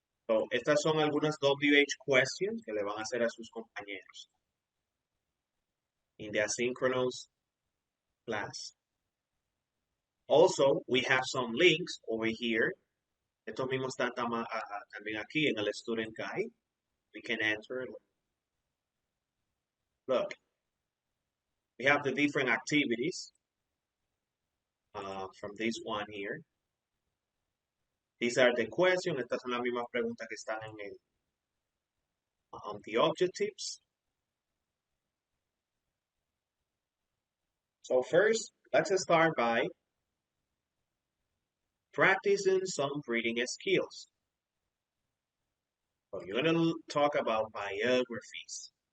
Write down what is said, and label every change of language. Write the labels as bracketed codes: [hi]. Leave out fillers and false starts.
[es] So, estas son algunas WH questions que le van a hacer a sus compañeros [en] in the asynchronous class. Also, we have some links over here. [es] Estos mismos están también aquí en el student guide. [en] We can enter. Look, we have the different activities from this one here. These are the questions. [es] Estas son las mismas preguntas que están en [en] the objectives. So first, let's start by practicing some reading skills. So you're going to talk about biographies.